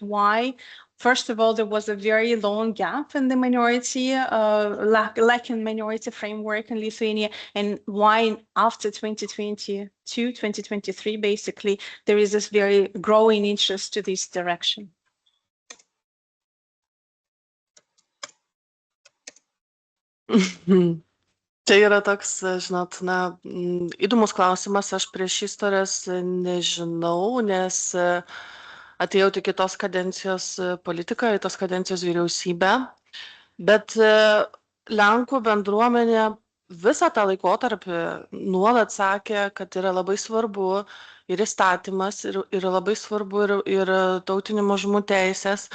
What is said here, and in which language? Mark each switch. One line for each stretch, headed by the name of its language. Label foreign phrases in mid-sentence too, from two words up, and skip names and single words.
English: Why? First of all, there was a very long gap in the minority, lacking minority framework in Lithuania, and why after 2022, 2023, basically, there is this very growing interest to this direction.
Lithuanian: Tai yra toks, žinot, įdomus klausimas, aš prieš istorijas nežinau, nes atėjau tik į tos kadencijos politiką, į tos kadencijos vyriausybę, bet Lenkų bendruomenė visą tą laikotarpį nuolat sakė, kad yra labai svarbu ir įstatymas, ir labai svarbu ir tautinių mažumų teisės.